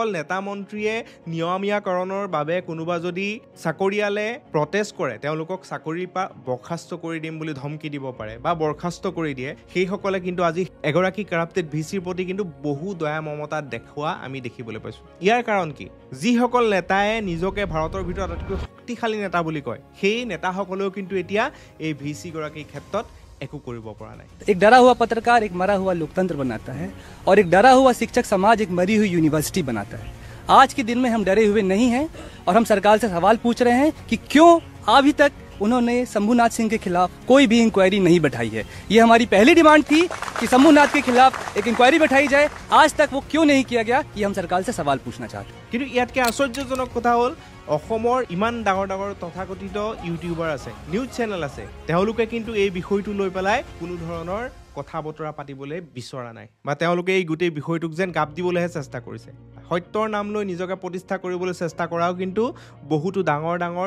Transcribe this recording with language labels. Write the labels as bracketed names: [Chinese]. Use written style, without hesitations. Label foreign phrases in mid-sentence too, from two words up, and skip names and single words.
[Assamese] নেতা মন্ত্ৰীয়ে নিয়মীয়াকৰণৰ বাবে কোনোবা যদি চাকৰিয়ালে প্ৰটেষ্ট কৰে তেওঁলোকক চাকৰিৰ পৰা বৰ্খাস্ত কৰি দিম বুলি ধমকি দিব পাৰে বা বৰ্খাস্ত কৰি দিয়ে সেইসকলে কিন্তু আজি এগৰাকী কৰাপ্টেড ভিসিৰ প্ৰতি কিন্তু বহু দয়া মমতা দেখুওৱা আমি দেখিবলৈ পাইছো ইয়াৰ কাৰণ কি যিসকল নেতায়ে নিজকে ভাৰতৰ ভিতৰত আটাইতকৈ শক্তিশালী নেতা বুলি কয় সেই নেতাসকলেও কিন্তু এতিয়া এই ভিসি গৰাকীৰ ক্ষেত্ৰত एको কৰিব পৰা নাই [Hindi] एक डरा हुआ पत्रकार एक मरा हुआ लोकतंत्र बनाता है और एक डरा हुआ शिक्षक समाज एक मरी हुई यूनिवर्सिटी बनाता है आज के दिन में हम डरे हुए नहीं हैं और हम सरकार से सवाल पूछ रहे हैं कि क्यों अभी तक उन्होंने शंभुनाथ सिंह के खिलाफ कोई भी इंक्वायरी नहीं बैठाई है ये हमारी पहली डिमांड थी कि शंभुनाथ के खिलाफ एक इंक्वायरी बैठाई जाए आज तक वो क्यों नहीं किया गया ये हम सरकार से सवाल पूछना चाहते हैं [Assamese] কিন্তু ইয়াতকে আশ্চৰ্যজনক কথা হ'ল অসমৰ ইমান ডাঙৰ তথাকথিত ইউটিউবাৰ আছে নিউজ চেনেল আছে তেওঁলোকে কিন্তু এই বিষয়টো লৈ পেলাই কোনো ধৰণৰ কথা বতৰা পাতিবলৈ বিচৰা নাই বা তেওঁলোকে এই গোটেই বিষয়টোক যেন গাপ দিবলৈহে চেষ্টা কৰিছে সত্যৰ নাম লৈ নিজকে প্ৰতিষ্ঠা কৰিবলৈ চেষ্টা কৰাও কিন্তু বহুতো ডাঙৰ